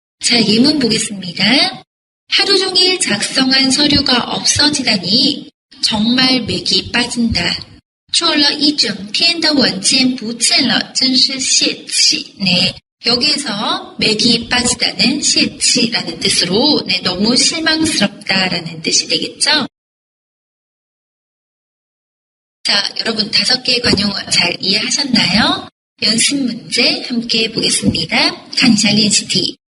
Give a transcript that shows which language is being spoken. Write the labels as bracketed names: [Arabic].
[Korean] 자, 예문 보겠습니다. 하루 종일 작성한 서류가 없어지다니 정말 맥이 빠진다. [Chinese] 做了一整天的文件不见了，真是泄气. [Korean] 네, 여기에서 맥이 빠지다는 [Chinese] 泄气 [Korean] 라는 뜻으로 네, 너무 실망스럽다라는 뜻이 되겠죠? 자, 여러분 5개의 관용어 잘 이해하셨나요? 연습 문제 함께 보겠습니다. 간이샬리엔시티.